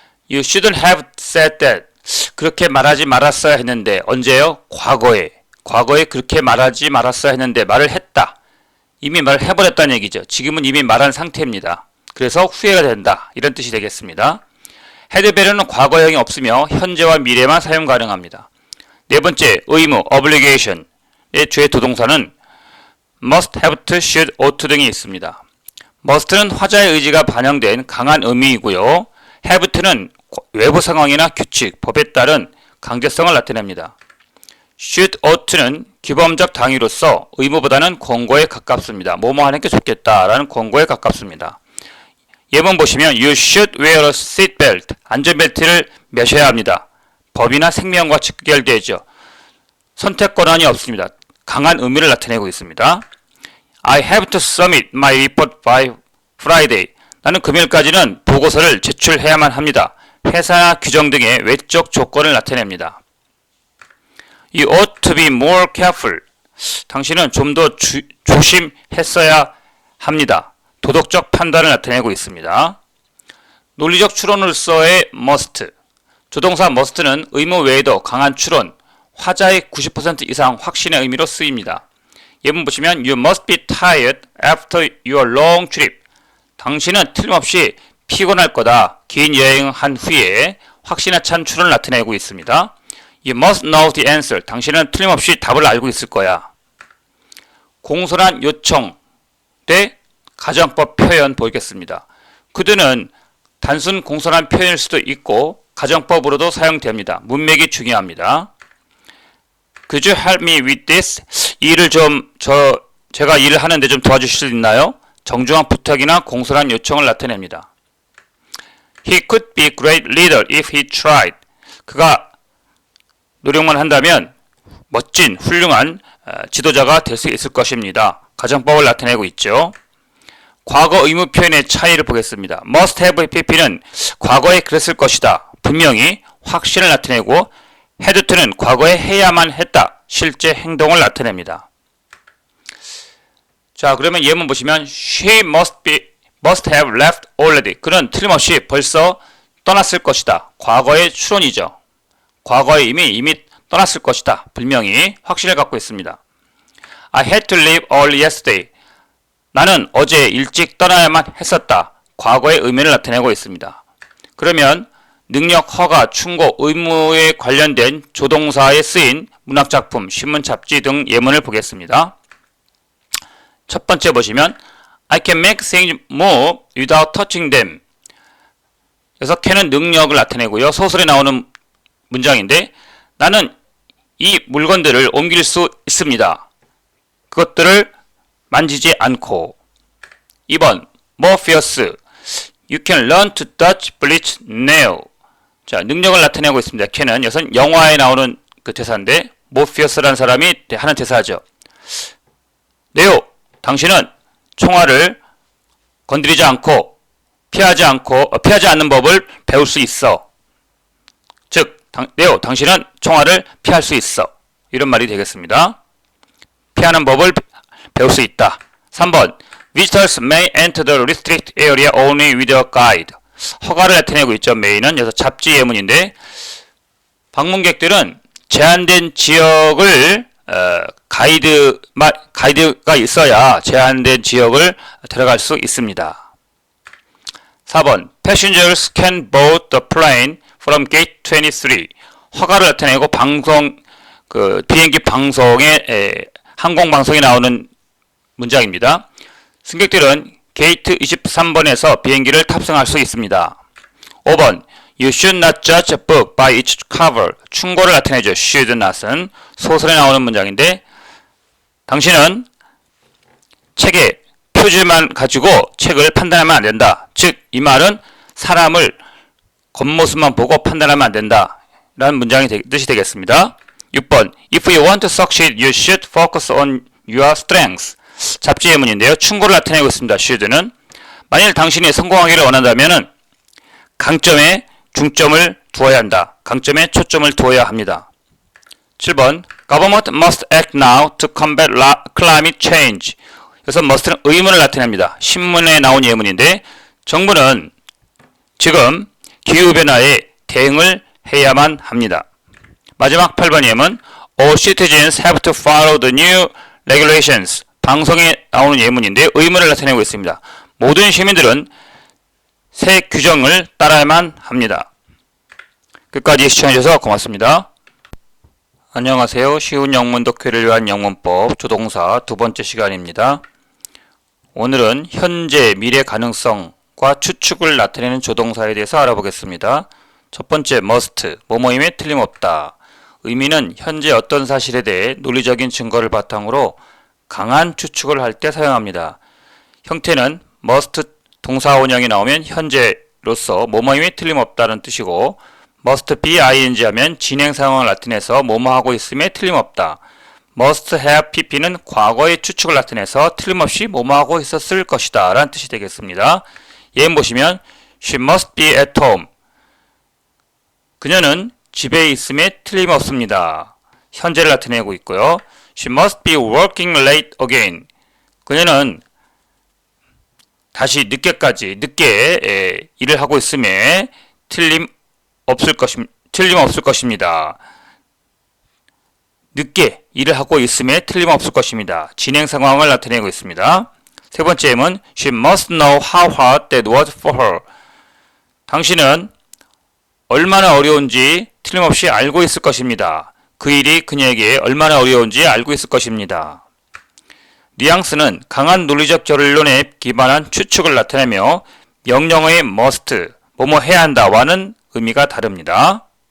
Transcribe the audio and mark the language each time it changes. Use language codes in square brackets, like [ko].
[en] You shouldn't have said that. [ko] 그렇게 말하지 말았어야 했는데 언제요? 과거에. 과거에 그렇게 말하지 말았어야 했는데 말을 했다. 이미 말을 해버렸다는 얘기죠. 지금은 이미 말한 상태입니다. 그래서 후회가 된다. 이런 뜻이 되겠습니다. had better는 과거형이 없으며 현재와 미래만 사용 가능합니다. 네 번째, 의무, obligation의 주의 도동사는 must, have to, should, ought to 등이 있습니다. must는 화자의 의지가 반영된 강한 의미이고요. have to는 외부 상황이나 규칙, 법에 따른 강제성을 나타냅니다. should, ought to는 규범적 당위로서 의무보다는 권고에 가깝습니다. 뭐뭐 하는 게 좋겠다라는 권고에 가깝습니다. 예문 보시면 [en] You should wear a seatbelt. [ko] 안전벨트를 매셔야 합니다. 법이나 생명과 직결되죠. 선택 권한이 없습니다. 강한 의미를 나타내고 있습니다. [en] I have to submit my report by Friday. [ko] 나는 금요일까지는 보고서를 제출해야만 합니다. 회사나 규정 등의 외적 조건을 나타냅니다. [en] You ought to be more careful. [ko] 당신은 좀 더 조심했어야 합니다. 도덕적 판단을 나타내고 있습니다. 논리적 추론으로서의 must. 조동사 must는 의무 외에도 강한 추론, 화자의 90% 이상 확신의 의미로 쓰입니다. 예문 보시면 [en] You must be tired after your long trip. [ko] 당신은 틀림없이 피곤할 거다. 긴 여행한 후에 확신에 찬 추론을 나타내고 있습니다. [en] You must know the answer. [ko] 당신은 틀림없이 답을 알고 있을 거야. 공손한 요청 대 가정법 표현 보겠습니다. could는 단순 공손한 표현일 수도 있고 가정법으로도 사용됩니다. 문맥이 중요합니다. [en] Could you help me with this? [ko] 일을 제가 일을 하는데 좀 도와주실 수 있나요? 정중한 부탁이나 공손한 요청을 나타냅니다. [en] He could be a great leader if he tried. [ko] 그가 노력만 한다면 멋진 훌륭한 지도자가 될 수 있을 것입니다. 가정법을 나타내고 있죠. 과거 의무 표현의 차이를 보겠습니다. must have pp는 과거에 그랬을 것이다. 분명히 확신을 나타내고 had to는 과거에 해야만 했다. 실제 행동을 나타냅니다. 자, 그러면 예문 보시면 [en] She must have left already. [ko] 그는 틀림없이 벌써 떠났을 것이다. 과거의 추론이죠. 과거에 이미 떠났을 것이다. 분명히 확신을 갖고 있습니다. [en] I had to leave early yesterday. [ko] 나는 어제 일찍 떠나야만 했었다. 과거의 의미를 나타내고 있습니다. 그러면 능력, 허가, 충고, 의무에 관련된 조동사에 쓰인 문학작품, 신문, 잡지 등 예문을 보겠습니다. 첫 번째 보시면 [en] I can make things move without touching them. [ko] 그래서 can은 능력을 나타내고요. 소설에 나오는 문장인데 나는 이 물건들을 옮길 수 있습니다. 그것들을 만지지 않고. 2번 more fierce. [en] You can learn to dodge bleach nail. [ko] 자, 능력을 나타내고 있습니다. can은 여기서 영화에 나오는 그 대사인데 more fierce라는 사람이 하는 대사죠. 네오, 당신은 총알을 건드리지 않고 피하지 않는 법을 배울 수 있어. 즉, 네오, 당신은 총알을 피할 수 있어. 이런 말이 되겠습니다. 피하는 법을 배울 수 있다. [en] 3번 Visitors may enter the restricted area only with a guide. [ko] 허가를 나타내고 있죠. may는 여기서 잡지 예문인데 방문객들은 제한된 지역을 가이드가 있어야 제한된 지역을 들어갈 수 있습니다. [en] 4번 Passengers can board the plane from gate 23. [ko] 허가를 나타내고 비행기 방송에 항공방송에 나오는 문장입니다. 승객들은 게이트 23번에서 비행기를 탑승할 수 있습니다. [en] 5번 You should not judge a book by its cover. [ko] 충고를 나타내죠. should not은 소설에 나오는 문장인데 당신은 책의 표지만 가지고 책을 판단하면 안 된다. 즉, 이 말은 사람을 겉모습만 보고 판단하면 안 된다. 라는 문장의 뜻이 되겠습니다. [en] 6번 If you want to succeed, you should focus on your strengths. [ko] 잡지 예문인데요. 충고를 나타내고 있습니다. should는 만일 당신이 성공하기를 원한다면 강점에 중점을 두어야 한다. 강점에 초점을 두어야 합니다. [en] 7번 Government must act now to combat climate change. [ko] 그래서 must는 의문을 나타냅니다. 신문에 나온 예문인데 정부는 지금 기후변화에 대응을 해야만 합니다. 마지막 8번 예문 [en] All citizens have to follow the new regulations. [ko] 방송에 나오는 예문인데 의문을 나타내고 있습니다. 모든 시민들은 새 규정을 따라야만 합니다. 끝까지 시청해주셔서 고맙습니다. 안녕하세요. 쉬운 영문 독해를 위한 영문법 조동사 두 번째 시간입니다. 오늘은 현재, 미래 가능성과 추측을 나타내는 조동사에 대해서 알아보겠습니다. 첫 번째 must, 뭐뭐임에 틀림없다. 의미는 현재 어떤 사실에 대해 논리적인 증거를 바탕으로 강한 추측을 할 때 사용합니다. 형태는 must 동사 원형이 나오면 현재로서 뭐뭐임에 틀림없다는 뜻이고 must be ing 하면 진행 상황을 나타내서 뭐뭐 하고 있음에 틀림없다. must have pp는 과거의 추측을 나타내서 틀림없이 뭐뭐 하고 있었을 것이다 라는 뜻이 되겠습니다. [en] 예문 보시면 She must be at home. [ko] 그녀는 집에 있음에 틀림없습니다. 현재를 나타내고 있고요. [en] She must be working late again. [ko] 그녀는 다시 늦게 일을 하고 있음에 틀림없을 것입니다. 늦게 일을 하고 있음에 틀림없을 것입니다. 진행 상황을 나타내고 있습니다. 세 번째 예문 [en] She must know how hard that was for her. [ko] 당신은 얼마나 어려운지 틀림없이 알고 있을 것입니다. 그 일이 그녀에게 얼마나 어려운지 알고 있을 것입니다. 뉘앙스는 강한 논리적 결론에 기반한 추측을 나타내며 명령어의 must, 뭐뭐 해야 한다와는 의미가 다릅니다.